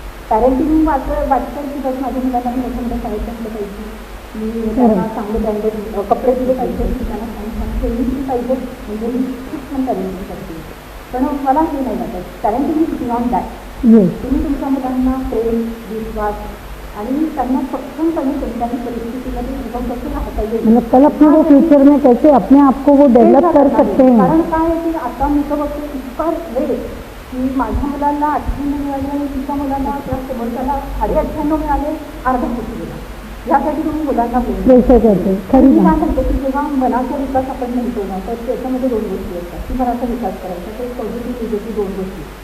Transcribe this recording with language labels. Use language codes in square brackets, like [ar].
[mr] Parenting वाटतं की बस माझ्या मुलांना मोठ्या मोठ्या शाळेत टाकलं पाहिजे, मी त्यांना चांगले ब्रँडेड कपडे दिले पाहिजे, त्यांना छान छान ट्रेनिंग दिली पाहिजे, म्हणजे मी खूप छान पॅरेंटिंग करते. पण मला हे नाही वाटत. [en] Parenting is beyond that. [mr] तुम्ही तुमच्या मुलांना प्रेम, विश्वास आणि त्यांना सक्षमपणे कोणत्याही परिस्थितीमध्ये उभं कसं राहता येईल, [hi] मतलब कल अपने वो फ्यूचर में कैसे अपने आप को वो डेवलप कर सकते हैं. [mr] कारण काय आहे की आता मी तर बघते इतका वेळ की माझ्या मुलांना 98 मिळाले आणि तिच्या मुलांना किंवा समोरच्याला 98 मिळाले, अर्धा फुट गेला. यासाठी तुम्ही मुलांना प्रेशर करते. खरी मी काय म्हणते की जेव्हा मनाचा विकास आपण म्हणतो ना तर त्याच्यामध्ये दोन गोष्टी असतात की मनाचा विकास करायचा, ते पॉझिटिव्ह निगेटिव्ह दोन गोष्टी.